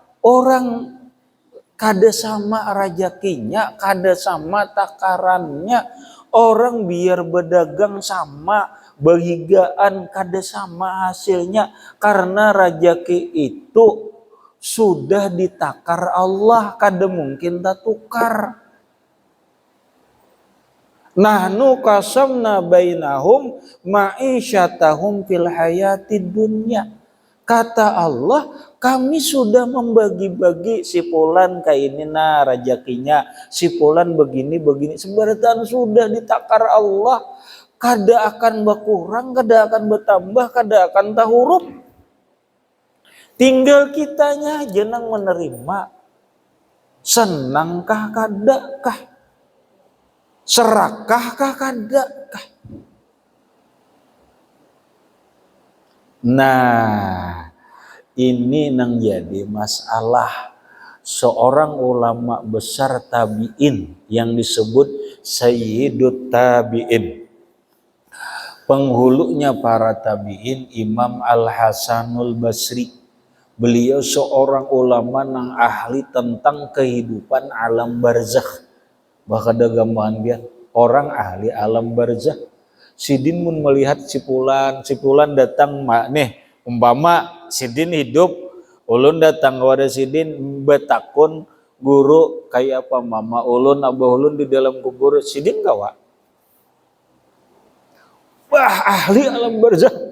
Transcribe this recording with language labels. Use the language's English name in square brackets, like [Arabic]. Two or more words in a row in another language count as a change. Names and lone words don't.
[Banjar] Orang kada sama rajakinya, kada sama takarannya. Orang biar berdagang sama, bahigaan kada sama hasilnya, karena rajaki itu sudah ditakar Allah, kada mungkin tak tukar. [Arabic] نحن قسمنا بينهم معيشتهم في الحياة الدنيا. [Banjar] Kata Allah, kami sudah membagi-bagi si fulan kainina rajakinya, si fulan begini. Sebenarnya sudah ditakar Allah. Kada akan berkurang, kada akan bertambah, kada akan tahurup. Tinggal kitanya aja nang menerima. Senangkah kadakah? Serakahkah kadakah? Nah, ini nang jadi masalah. [Indonesian] Seorang ulama besar tabi'in yang disebut Sayyidut Tabi'in. Penghulunya para tabi'in, Imam Al-Hasanul Basri. Beliau seorang ulama yang ahli tentang kehidupan alam barzakh. Bahkan ada gambaran dia, orang ahli alam barzakh. [Banjar] Sidin mun melihat si pulan datang nih, umpama Sidin hidup, ulun datang kepada Sidin betakun guru kayak apa mama ulun, abah ulun di dalam kubur, Sidin kawa. Wah, ahli alam barzakh.